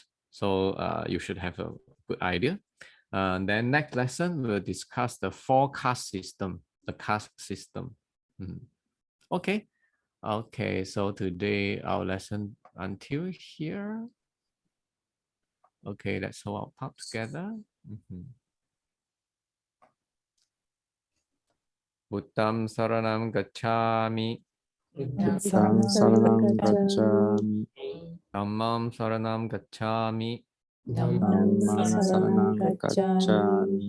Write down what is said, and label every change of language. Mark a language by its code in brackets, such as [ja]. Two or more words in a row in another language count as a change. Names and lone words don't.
[en] So you should have a good idea. And then next lesson, we'll discuss the 4 caste system, the caste system. Okay. Okay, so today our lesson until here. Okay, let's hold our palms together. [pi] Buddham saranam gacchami. Buddham saranam gacchami. Dhammam saranam gacchami. Dhammam saranam gacchami.